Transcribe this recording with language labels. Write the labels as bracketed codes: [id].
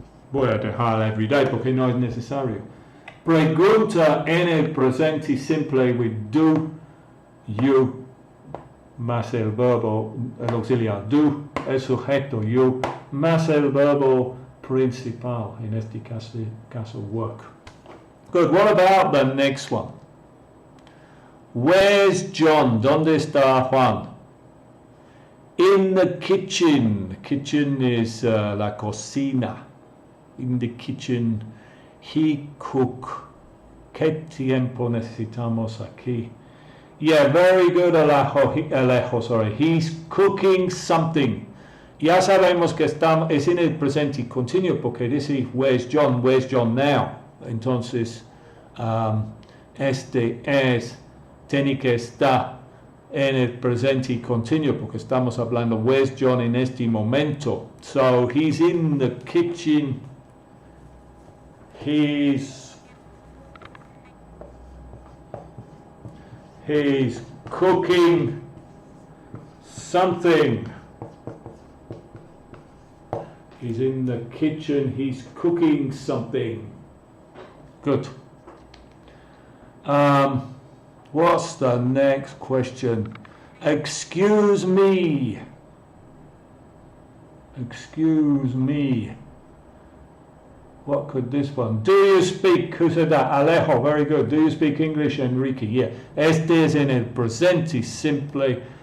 [es] Voy a dejar [en] every day [es] porque no es necesario. Pregunta en el presente simple [en] with [es] do, you, más el verbo, el auxiliar do, el sujeto you, más el verbo principal, en este caso work. [en] Good, what about the next one? Where's John? [es] ¿Dónde está Juan? [en] In the kitchen. Kitchen is [es] la cocina. [en] In the kitchen, he cook. [es] ¿Qué tiempo necesitamos aquí? [en] Yeah, very good, Alejo, sorry. He's cooking something. [es] Ya sabemos que es en el presente continuo porque dice, [en] where's John now? [es] Entonces, este es, tiene que estar en el presente continuo porque estamos hablando, [en] where's John [es] en este momento? [en] So, he's in the kitchen. He's cooking something. He's in the kitchen. He's cooking something. Good. What's the next question? Excuse me. Excuse me. What could this one? Do you speak? Who said that? Alejo, very good. Do you speak English, Enrique? Yeah. [es] Este es en el presente simple.